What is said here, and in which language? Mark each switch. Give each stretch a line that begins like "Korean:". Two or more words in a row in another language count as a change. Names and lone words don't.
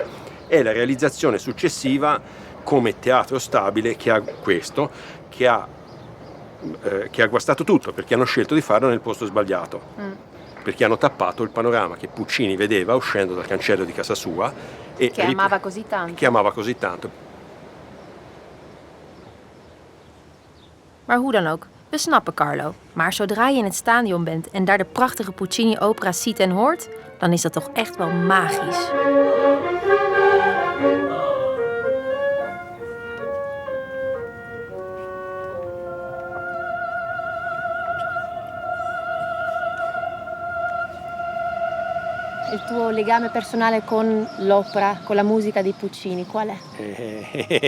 Italian: È la realizzazione successiva come teatro stabile che ha questo, che ha guastato tutto, perché hanno scelto di farlo nel posto sbagliato. Perché hanno tappato il panorama che Puccini vedeva uscendo dal cancello di casa sua e Che amava così tanto. Che amava così tanto.
Dutch: Maar hoe dan ook, we snappen Carlo. Maar zodra je in het stadion bent en daar de prachtige Puccini-opera's ziet en hoort, dan is dat toch echt wel magisch.
Italian: Il tuo legame personale con l'opera, con la musica di Puccini, qual è?